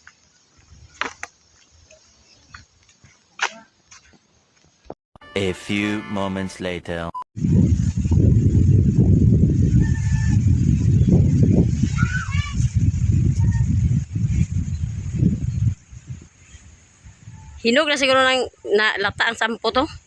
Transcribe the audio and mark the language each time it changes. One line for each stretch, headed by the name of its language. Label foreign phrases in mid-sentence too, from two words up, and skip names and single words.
English: A few moments later.
Filipino: Hinog na siguro ng lata ang sampo to.